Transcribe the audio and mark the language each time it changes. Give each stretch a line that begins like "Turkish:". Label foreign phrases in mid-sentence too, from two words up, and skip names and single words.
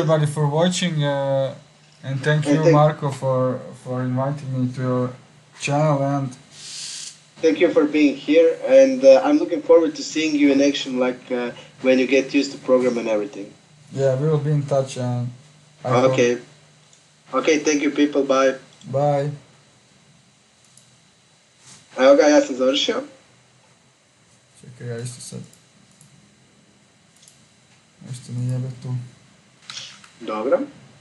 English: everybody for watching, and thank you, Marko, for inviting me to your channel, and thank you for being here. And I'm looking forward to seeing you in action, like when you get used to program and everything. Yeah, we will be in touch, and okay. Okay, thank you, people. Bye. Bye.
Serbian: Evo ga, ja sam završio. Čekaj, ja isto sad. Nešto mi jebe tu. Dobro.